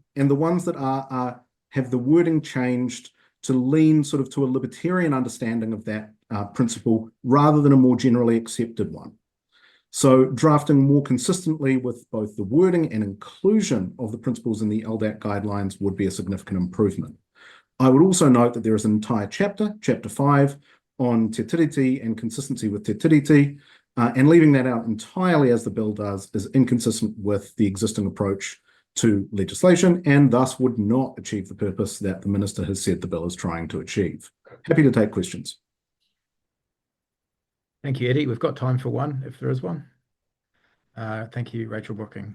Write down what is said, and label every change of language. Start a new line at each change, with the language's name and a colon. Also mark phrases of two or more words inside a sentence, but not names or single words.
English: And the ones that are have the wording changed to lean sort of to a libertarian understanding of that principle rather than a more generally accepted one. So drafting more consistently with both the wording and inclusion of the principles in the LDAC guidelines would be a significant improvement. I would also note that there is an entire chapter, Chapter 5, on
Māori: te tiriti
English: and consistency with
Māori: te tiriti,
English: and leaving that out entirely as the bill does is inconsistent with the existing approach to legislation and thus would not achieve the purpose that the Minister has said the bill is trying to achieve. Happy to take questions. Thank you, Eddie. We've got time for one, if there is one. Thank you, Rachel Brooking.